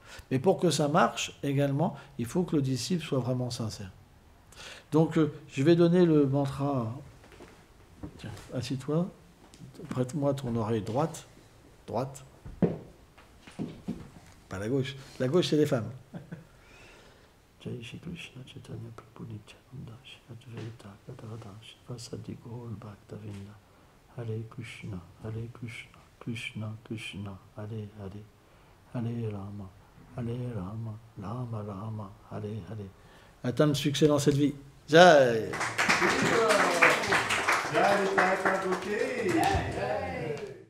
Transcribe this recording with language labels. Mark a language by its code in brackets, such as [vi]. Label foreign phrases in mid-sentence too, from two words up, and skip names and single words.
[fr] Mais pour que ça marche, également, il faut que le disciple soit vraiment sincère. Donc, je vais donner le mantra. Tiens, assis-toi, prête-moi ton oreille droite. Droite. Pas la gauche. La gauche, c'est les femmes. [sa] Jai Shri Krishna Chaitanya Prabhu Nityananda Shri Advaita Gadadhara Shivasadi Gaur Bhaktavinda Hare Krishna Krishna Krishna Hare Hare Hare Rama Rama Rama Hare Hare. [fr] Atteindre le succès dans cette vie. [sa] Jai. Jai.